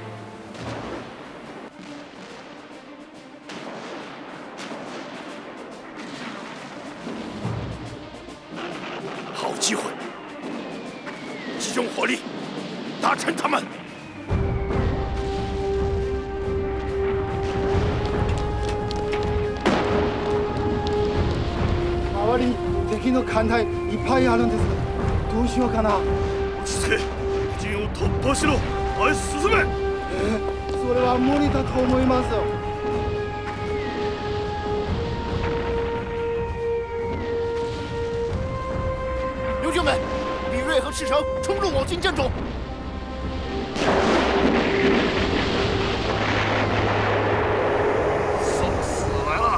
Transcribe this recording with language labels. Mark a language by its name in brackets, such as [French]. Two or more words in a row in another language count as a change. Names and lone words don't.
[Chinese] 好机会，集中火力，打沉他们。 [Japanese] 周りに敵の艦隊いっぱいあるんですが、どうしようかな。落ち着け、敵陣を突破しろ。前進め。それは無理だと思いますよ。 [Chinese] 刘军们，李锐和赤诚冲入我军阵中。送死来了！